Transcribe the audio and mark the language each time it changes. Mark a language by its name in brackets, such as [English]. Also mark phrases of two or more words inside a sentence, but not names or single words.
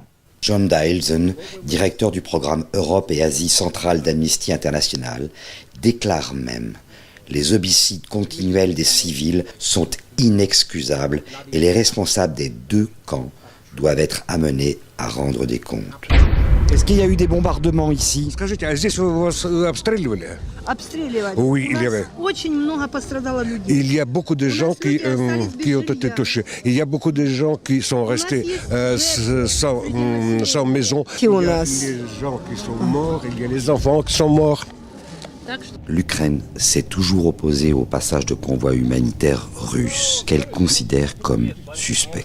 [French] John Dielsen, directeur du programme Europe et Asie centrale d'Amnesty International, déclare même « Les homicides continuels des civils sont inexcusables et les responsables des deux camps doivent être amenés à rendre des comptes ». Est-ce qu'il y a eu des bombardements ici? [Russian] Скажите, а здесь вы вас обстреливали? [French] Oui, il y avait. Il y a beaucoup de gens qui ont été touchés. Il y a beaucoup de gens qui sont restés sans maison. Il y a les gens qui sont morts, il y a les enfants qui sont morts. L'Ukraine s'est toujours opposée au passage de convois humanitaires russes qu'elle considère comme suspects.